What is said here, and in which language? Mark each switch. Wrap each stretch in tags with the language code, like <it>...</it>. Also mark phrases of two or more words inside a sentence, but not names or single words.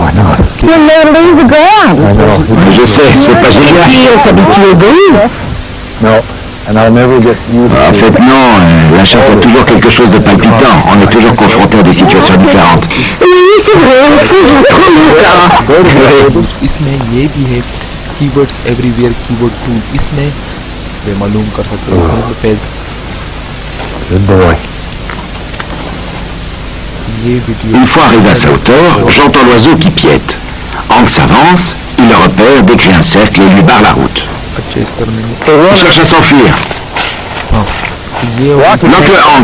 <fr>Je sais, c'est pas génial. Et on s'habitue au bruit. En fait, non, la chasse a toujours quelque chose de palpitant. On est toujours confronté à des situations différentes. Oui, c'est vrai, on fait trop longtemps.</fr> <hi>इसमें ये भी है</hi> <en>keywords everywhere keyword tool</en> <hi>इसमें वे मालूम कर सकते हैं इस तरह के पेज</hi> <fr>Une fois arrivé à sa hauteur, j'entends l'oiseau qui piète. Hank s'avance, il le repère, décrit un cercle et lui barre la route. Il cherche à s'enfuir. Bloque-le, Hank.</fr>